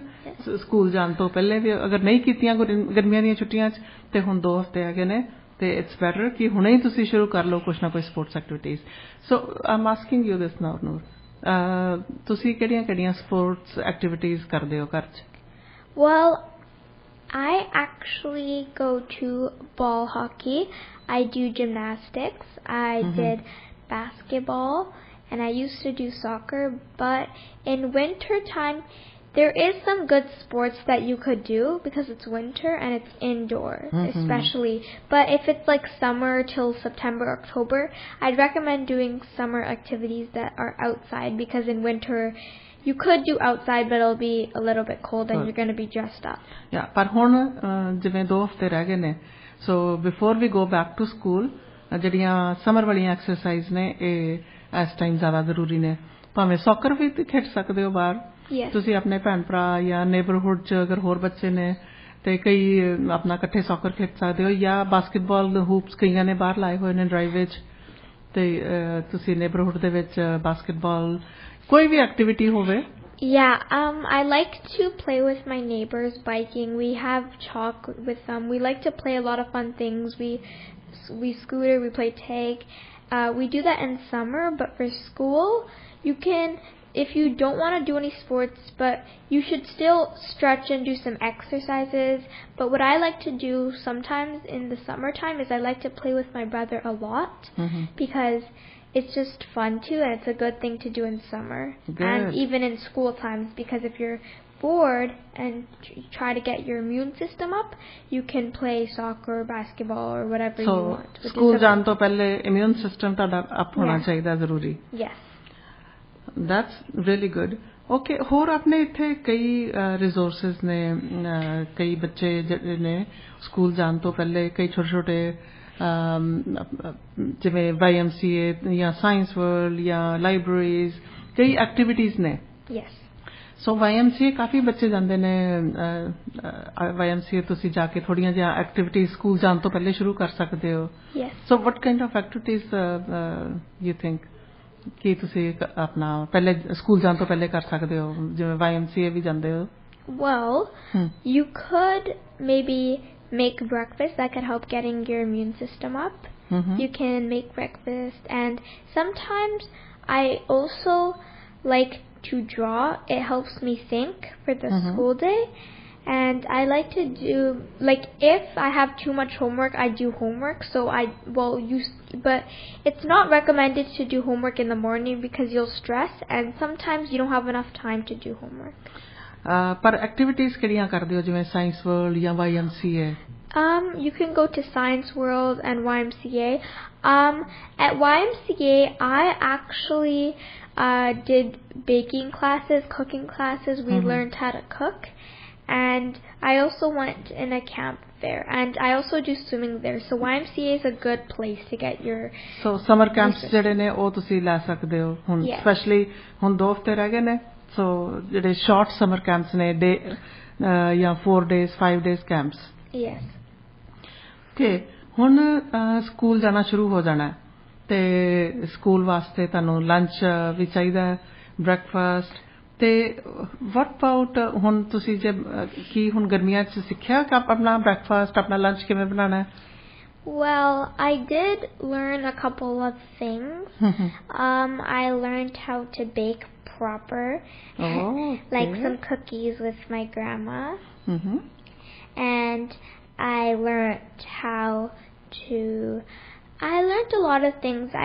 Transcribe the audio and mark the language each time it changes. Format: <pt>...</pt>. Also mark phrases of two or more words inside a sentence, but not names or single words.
<pa>ਸਕੂਲ ਜਾਣ ਤੋਂ ਪਹਿਲੇ ਵੀ ਅਗਰ ਨਹੀਂ ਕੀਤੀਆਂ ਗਰਮੀਆਂ ਦੀਆਂ ਛੁੱਟੀਆਂ 'ਚ, ਤੇ ਹੁਣ 2 ਹਫ਼ਤੇ ਹੈਗੇ ਨੇ, ਤੇ</pa> <en>it's better</en> <pa>ਕਿ ਹੁਣੇ ਹੀ ਤੁਸੀਂ ਸ਼ੁਰੂ ਕਰ ਲਓ ਕੁਛ ਨਾ ਕੋਈ</pa> <en>sports activities. so I am asking you this now, ਨੂਰ,</en> <pa>ਤੁਸੀਂ ਕਿਹੜੀਆਂ</pa> <en>sports activities</en> <pa>ਕਰਦੇ ਹੋ ਘਰ 'ਚ?</pa> <en>Well, I actually go to ball hockey. I do gymnastics. I did basketball, and I used to do soccer. But in winter time, there is some good sports that you could do because it's winter and it's indoor, especially. But if it's like summer till September, October, I'd recommend doing summer activities that are outside, because in winter you could do outside, but it'll be a little bit cold and you're going to be dressed up. Yeah,</en> <pa>ਪਰ ਹੁਣ ਜਿਵੇਂ 2 ਹਫ਼ਤੇ ਰਹਿ ਗਏ ਨੇ,</pa> <en>so before we go back to school,</en> <pa>ਜਿਹੜੀਆਂ ਸਮਰ ਵਾਲੀਆਂ ਐਕਸਰਸਾਈਜ਼ ਨੇ ਇਹ ਇਸ ਟਾਈਮ ਜ਼ਿਆਦਾ ਜ਼ਰੂਰੀ ਨੇ। ਭਾਵੇਂ ਸੌਕਰ ਵੀ ਖੇਡ ਸਕਦੇ ਹੋ ਬਾਹਰ, ਤੁਸੀਂ ਆਪਣੇ ਭੈਣ ਭਰਾ ਜਾਂ ਨੇਬਰਹੁੱਡ 'ਚ ਅਗਰ ਹੋਰ ਬੱਚੇ ਨੇ ਤੇ ਕਈ ਆਪਣਾ ਇਕੱਠੇ ਸੌਕਰ ਖੇਡ ਸਕਦੇ ਹੋ, ਜਾਂ</pa> <en>basketball hoops</en> <pa>ਕਈਆਂ ਨੇ ਬਾਹਰ ਲਾਏ ਹੋਏ ਨੇ ਡਰਾਈਵ ਵਿੱਚ, ਤੇ ਤੁਸੀਂ ਨੇਬਰਹੁੱਡ ਦੇ ਵਿੱਚ ਬਾਸਕਿਟਬਾਲ ਕੋਈ ਵੀ ਐਕਟੀਵਿਟੀ ਹੋਵੇ।</pa> <en>I like to play with my neighbors biking. We have chalk with them. We like to play a lot of fun things. We scooter, we play tag. We do that in summer, but for school, you can, if you don't want to do any sports, but you should still stretch and do some exercises. But what I like to do sometimes in the summertime is I like to play with my brother a lot, because it's just fun too, and it's a good thing to do in summer. And even in school times, because if you're bored and try to get your immune system up, you can play soccer, basketball, or whatever you want.</en> <pa>So school ਜਾਣ ਤੋਂ ਪਹਿਲੇ</pa> <en>immune system</en> <pa>ਤੁਹਾਡਾ up ਹੋਣਾ ਚਾਹੀਦਾ ਜ਼ਰੂਰੀ।</pa> <en>Yes, that's really good.</en> <pa>Okay, ਹੋਰ ਆਪਣੇ ਇੱਥੇ ਕਈ ਰਿਸੋਰਸਿਸ ਨੇ, ਕਈ ਬੱਚੇ ਜਿਹੜੇ ਨੇ ਸਕੂਲ ਜਾਣ ਤੋਂ ਪਹਿਲੇ ਕਈ ਛੋਟੇ ਜਿਵੇਂ YMCA ਜਾਂ ਸਾਇੰਸ ਵਰਲਡ ਜਾਂ ਲਾਇਬ੍ਰੇਰੀਜ਼, ਕਈ ਐਕਟੀਵਿਟੀਜ਼ ਨੇ। ਸੋ YMCA ਕਾਫੀ ਬੱਚੇ ਜਾਂਦੇ ਨੇ। YMCA ਤੁਸੀਂ ਜਾ ਕੇ ਥੋੜ੍ਹੀਆਂ ਜਿਹੀਆਂ ਐਕਟੀਵਿਟੀਜ਼ ਸਕੂਲ ਜਾਣ ਤੋਂ ਪਹਿਲੇ ਸ਼ੁਰੂ ਕਰ ਸਕਦੇ ਹੋ।</pa> <en>so what kind of activities you think</en> <pa>ਕਿ ਤੁਸੀਂ ਆਪਣਾ ਪਹਿਲੇ ਸਕੂਲ ਜਾਣ ਤੋਂ ਪਹਿਲੇ ਕਰ ਸਕਦੇ ਹੋ, ਜਿਵੇਂ YMCA ਵੀ ਜਾਂਦੇ ਹੋ?</pa> <en>Well, you could maybe make breakfast. That could help getting your immune system up. You can make breakfast, and sometimes I also like to draw. It helps me think for the school day. And I like to do, like, if I have too much homework, I do homework. So but it's not recommended to do homework in the morning because you'll stress, and sometimes you don't have enough time to do homework.</en> <pa>ਪਰ ਐਕਟੀਵਿਟੀਜ਼ ਕਿਹੜੀਆਂ ਕਰਦੇ ਹੋ ਜਿਵੇਂ ਸਾਇੰਸ ਵਰਲਡ ਜਾਂ YMCA?</pa> <en>You can go to Science World and YMCA. At YMCA, I actually did baking classes, cooking classes. We learned how to cook. And I also went in a camp there, and I also do swimming there. So YMCA is a good place to get your. So summer camps</en> <pa>ਜਿਹੜੇ ਨੇ ਉਹ ਤੁਸੀਂ ਲੈ ਸਕਦੇ ਹੋ ਹੁਣ, especially ਹੁਣ 2 ਹਫ਼ਤੇ ਰਹਿ ਗਏ ਨੇ.</pa> <en>So ਜਿਹੜੇ short summer camps ਨੇ day ਜਾਂ 4 days 5 days camps. Yes.</en> <pa>Okay, ਹੁਣ ਸਕੂਲ ਜਾਣਾ ਸ਼ੁਰੂ ਹੋ ਜਾਣਾ ਤੇ ਸਕੂਲ ਵਾਸਤੇ ਤੁਹਾਨੂੰ ਲੰਚ ਵੀ ਚਾਹੀਦਾ ਹੈ, ਬ੍ਰੇਕਫਾਸਟ. ਤੇ</pa> <en>what about</en> <pa>ਹੁਣ ਤੁਸੀਂ ਜੇ ਕੀ ਹੁਣ ਗਰਮੀਆਂ 'ਚ ਸਿੱਖਿਆ ਕਿ ਆਪਣਾ ਬ੍ਰੇਕਫਾਸਟ ਆਪਣਾ ਲੰਚ ਕਿਵੇਂ ਬਣਾਉਣਾ ਹੈ?</pa> <en>Well, I did learn a couple of things. I learned how to bake proper, like some cookies with my grandma. And I learned I learned a lot of things.</en>